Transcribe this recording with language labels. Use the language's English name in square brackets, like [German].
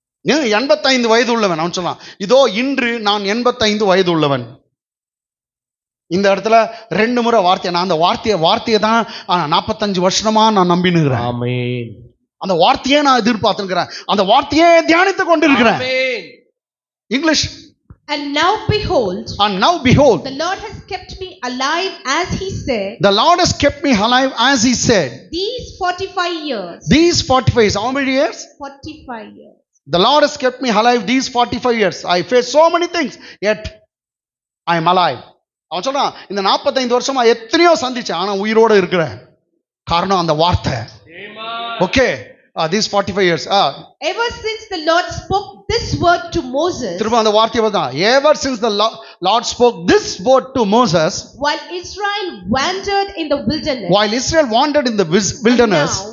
[Tamil] 85 வயது உள்ளவன் அவன் சொல்லலாம். இதோ இன்று நான் 85 வயது உள்ளவன். இந்த இடத்துல 2 முறை வார்த்தை. நான் அந்த வார்த்தையை தான் 45 வருஷமா நான் நம்பினுகிறேன். ஆமென். அந்த வார்த்தையே நான் எதிர்பார்த்துக்கிறேன். அந்த வார்த்தையே தியானித்து கொண்டிருக்கிறேன். ஆமென். English. [English] And now behold, the Lord has kept me alive as he said. The Lord has kept me alive as he said. These 45 years. These 45, how many years? 45 years. The Lord has kept me alive these 45 years. I faced so many things, yet I am alive. [Tamil] அவன் சொல்றான், இந்த 45 வருஷமா எத்தனையோ சந்திச்சேன், ஆனா உயிரோட இருக்கிறேன். காரணம் அந்த வார்த்தை. [English] Okay. These 45 years. Ever since the Lord spoke this word to Moses. [Tamil] திரும்ப அந்த வார்த்தையை பார்த்தா, [English] ever since the Lord spoke this word to Moses. While Israel wandered in the wilderness. While Israel wandered in the wilderness.